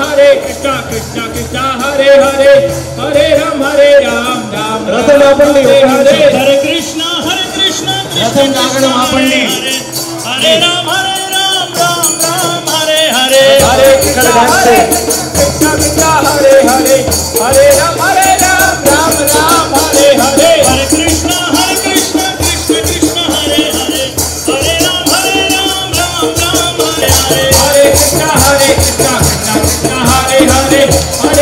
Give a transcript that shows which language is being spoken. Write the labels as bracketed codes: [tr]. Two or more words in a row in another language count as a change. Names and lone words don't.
[sa] Krishna Krishna Krishna Hare Hare Hare Ram Hare Ram Ram [te] రథం ఆపండి [sa] Hare Hare Krishna [te] రథం ఆగడం ఆపండి [sa] Hare Ram Ram Ram Hare Hare Hare Krishna Hare Krishna Hare Hare Hare Ram Ram Ram Hare Hare Hare Krishna Krishna Krishna Hare Hare Hare Ram Ram Ram Hare Hare Hare Krishna Krishna Krishna Hare Hare Hare